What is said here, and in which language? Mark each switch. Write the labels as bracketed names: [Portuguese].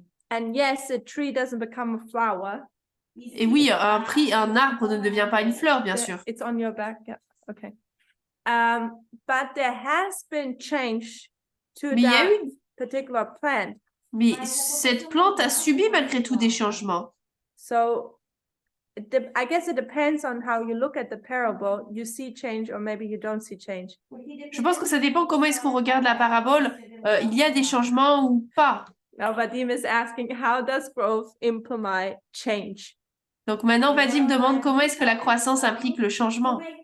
[English] And yes, a tree doesn't become a flower. [French] Et oui, un arbre ne devient pas une fleur, bien sûr. [English] It's on your back. Yeah. Okay. But there has been change to [French] Mais il y a [English] that [French] eu, [English] particular plant. [French] mais cette plante a subi malgré tout des changements. [English] So I guess it depends on how you look at the parable. You see change or maybe you don't see change. [French] Je pense que ça dépend comment est-ce qu'on regarde la parabole. Il y a des changements ou pas. [English] Now Vadim is asking, how does growth imply change? [French] Donc maintenant, Vadim demande comment est-ce que la croissance implique le changement.